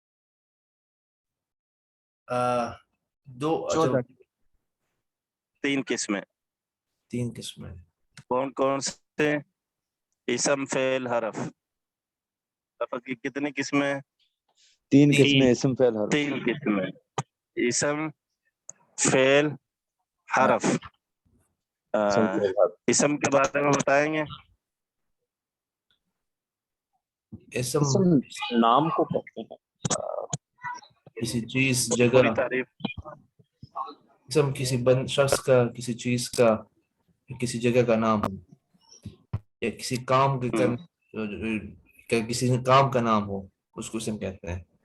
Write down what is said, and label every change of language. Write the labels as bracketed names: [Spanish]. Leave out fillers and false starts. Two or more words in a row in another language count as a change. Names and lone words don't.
[Urdu] 2 14 3 قسمیں. 3 قسمیں. کون کون سے؟ اسم، فعل، حرف. لفظ کی کتنی قسمیں؟ 3 قسمیں، اسم فعل حرف. 3 قسمیں، اسم، فعل، حرف. اسم کے بارے میں بتائیں گے؟ اسم نام کو کہتے ہیں، کسی چیز، جگہ. پوری تعریف. اسم کسی شخص کا، کسی چیز کا، کسی جگہ کا نام ہو، یا کسی کام کے کسی کام کا نام ہو، اس کو اسم کہتے ہیں.